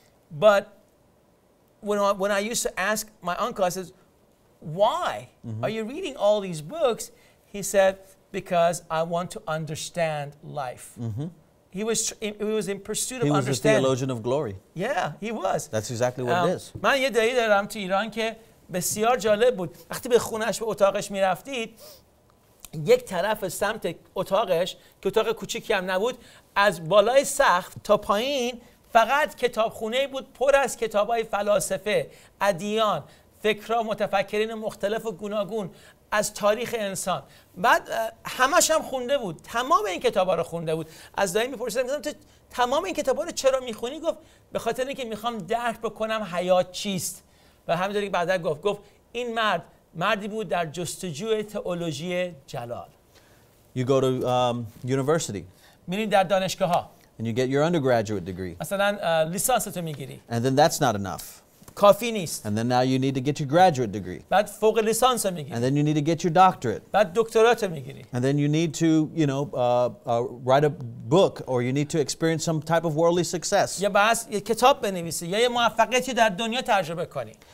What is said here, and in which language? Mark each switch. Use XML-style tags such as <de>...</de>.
<en>But when I used to ask my uncle, I said, why are you reading all these books? He said, because I want to understand life. He was in pursuit of He was a understanding. theologian of glory. Yeah, he was. That's exactly what it is.</en> <fa>من یه دایی دارم تو ایران که بسیار جالب بود. وقتی به خونش به اتاقش میرفتید یک طرف سمت اتاقش که اتاق کوچیکی هم نبود از بالای سقف تا پایین فقط کتابخونه بود پر از کتابای فلاسفه، ادیان، فکرها، متفکرین مختلف و گوناگون از تاریخ انسان. بعد همش هم خونده بود. تمام این کتابا رو خونده بود. از دایی میپرسیدم گفتم تو تمام این کتابا رو چرا میخونی؟ گفت به خاطر اینکه میخوام درک بکنم حیات چیست. و همینطوری که بعدا گفت این مردی بود در جستجوی تئولوژی جلال.</fa> <en>You go to university.</en> <fa>میری در دانشگاه‌ها.</fa> <en>And you get your undergraduate degree.</en> <fa>مثلا لیسانستو میگیری.</fa> <en>And then that's not enough.</en> <fa>کافی نیست.</fa> <en>And then now you need to get your graduate degree.</en> <fa>بعد فوق لیسانس میگیری.</fa> <en>And then you need to get your doctorate.</en> <fa>بعد دکترات میگیری.</fa> <en>And then you need to, write a book or you need to experience some type of worldly success.</en> <fa>یا باید یه کتاب بنویسی یا یه موفقیتی در دنیا تجربه کنی.</fa>